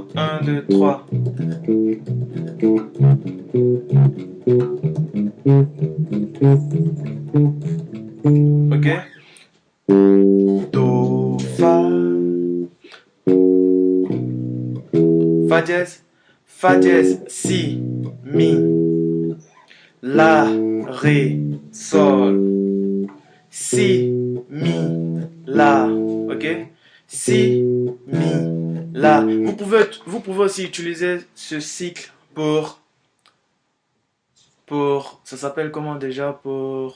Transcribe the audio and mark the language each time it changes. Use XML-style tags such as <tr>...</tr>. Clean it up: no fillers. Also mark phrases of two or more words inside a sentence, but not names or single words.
<fr>1, 2, 3. Ok? Do, Fa. Fa dièse. Fa dièse. Si. Mi. La. Ré. Sol. Si. Mi. La. Ok? Si. Mi. La. Vous pouvez aussi utiliser ce cycle pour ça s'appelle comment déjà pour...</fr>